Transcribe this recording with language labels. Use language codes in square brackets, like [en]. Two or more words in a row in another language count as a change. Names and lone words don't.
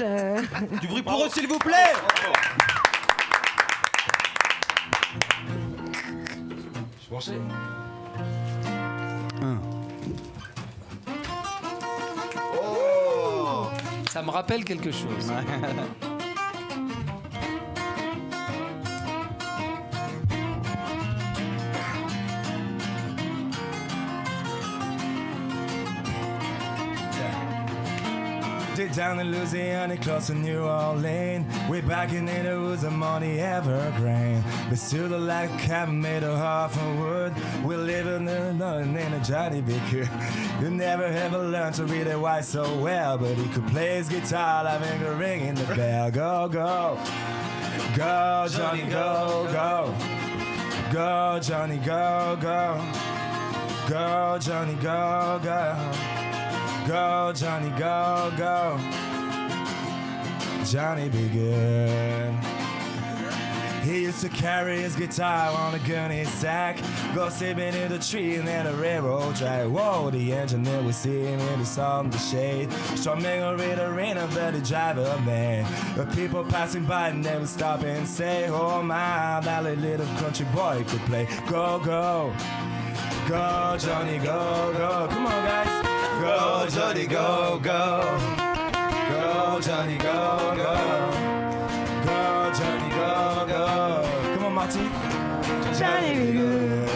[fr] Du bruit pour eux, s'il vous plaît. Ça me rappelle quelque chose. [en] Deep down in Louisiana, close to New Orleans. Way back in the woods, I'm on the evergreen. But still the like a cabin made of half of wood. We're living in a Johnny B. Good. You never ever learned to read it white so well, but he could play his guitar, having a ring in the bell. Go, go, go, Johnny, go, go. Go, Johnny, go, go. Go, Johnny, go, go. Go, Johnny, go, go. Johnny be good. He used to carry his guitar on a gunny sack, go sleeping in the tree and then a railroad track. Whoa, the engineer would see him in the sun, the shade, strumming a rain of the driver man. The people passing by and they would stop and say, oh my, that little country boy could play. Go, go, go, Johnny, go, go. Come on, guys. Go, Johnny, go, go. Go, Johnny, go, go. Go, Johnny, go, go. Come on, Marty. Johnny be good.